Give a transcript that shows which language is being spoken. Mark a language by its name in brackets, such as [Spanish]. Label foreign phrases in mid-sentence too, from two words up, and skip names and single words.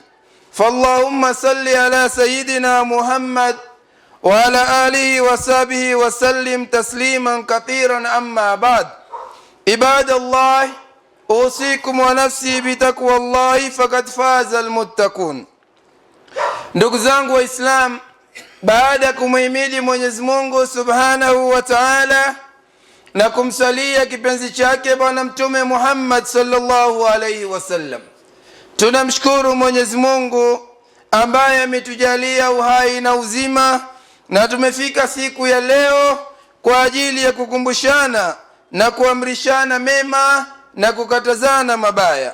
[Arabic] فاللهم صل على سيدنا محمد وعلى آله وصحبه وسلم تسليما كثيرا. أما بعد، عباد الله، أوصيكم ونفسي بتقوى الله فقد فاز المتقون. [Swahili] Ndugu zangu wa Islam, baada ya kumhimidi Mwenyezi Mungu [Arabic] سبحانه وتعالى [Swahili] na kumsalia kipenzi chake Bwana Mtume Muhammad [Arabic] صلى الله عليه وسلم, [Swahili] tunamshukuru Mwenyezi Mungu ambaye ametujalia uhai na uzima na tumefika siku ya leo kwa ajili ya kukumbushana na kuamrishana mema na kukatazana mabaya.